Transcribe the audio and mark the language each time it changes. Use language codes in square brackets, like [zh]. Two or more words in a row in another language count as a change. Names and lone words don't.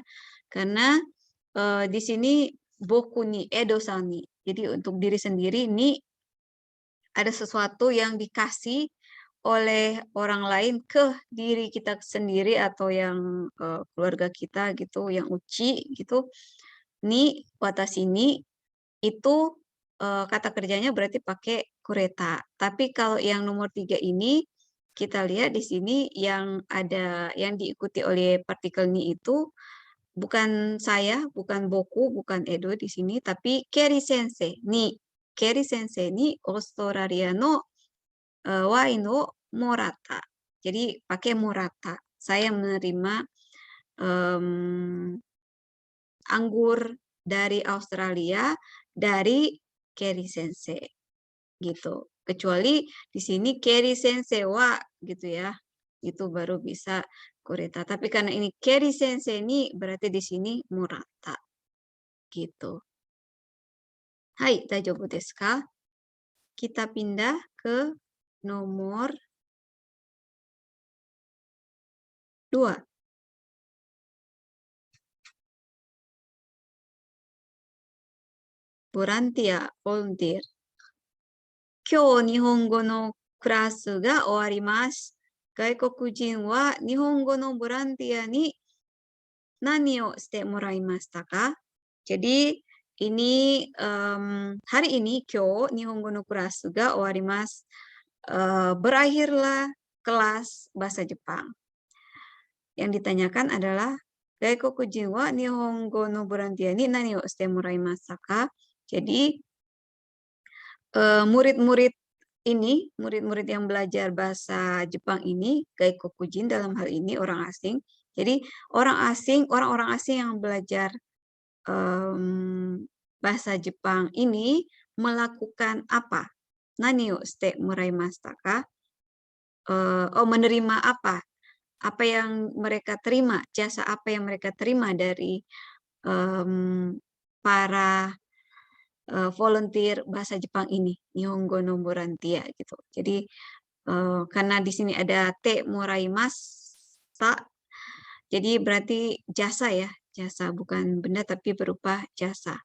[id] Karena di sini [ja] 僕にEdoさんに. [id] Jadi untuk diri sendiri ini ada sesuatu yang dikasih oleh orang lain ke diri kita sendiri atau yang keluarga kita gitu, yang uci gitu. [ja] に私に [id] itu kata kerjanya berarti pakai kureta. Tapi kalau yang nomor 3 ini kita lihat di sini yang ada yang diikuti oleh partikel ni itu bukan saya, bukan boku, bukan Edo di sini, tapi Keri Sensei ni. [ja] Keri Sensei ni Australia no wine o morata. [id] Jadi pakai morata. Saya menerima anggur dari Australia dari Keri Sensei gitu. Kecuali di sini Keri Sensei wa gitu ya. Itu baru bisa kureta. Tapi karena ini Keri Sensei ini berarti di sini murata. Gitu. Hai, [ja] 大丈夫ですか? [id] Kita pindah ke nomor 2. [ja] Borantia, volunteer. 今日日本語のクラスが終わります. 外国人は日本語のボランティアに何をしてもらいましたか? [id] Jadi ini hari ini [ja] 今日日本語のクラスが終わります. [id] Berakhirlah kelas bahasa Jepang. Yang ditanyakan adalah [ja] 外国人は日本語のボランティアに何をしてもらいましたか? [id] Jadi murid-murid ini, murid-murid yang belajar bahasa Jepang ini, Gaikokujin dalam hal ini orang asing. Jadi orang-orang asing yang belajar bahasa Jepang ini melakukan apa? [ja] 何をしてもらいましたか? [id] Menerima apa? Apa yang mereka terima, jasa apa yang mereka terima dari para volunteer bahasa Jepang ini, [ja] 日本語のボランティア [id] gitu. Jadi karena di sini ada [ja] てもらいました, [id] jadi berarti jasa ya, jasa bukan benda tapi berupa jasa.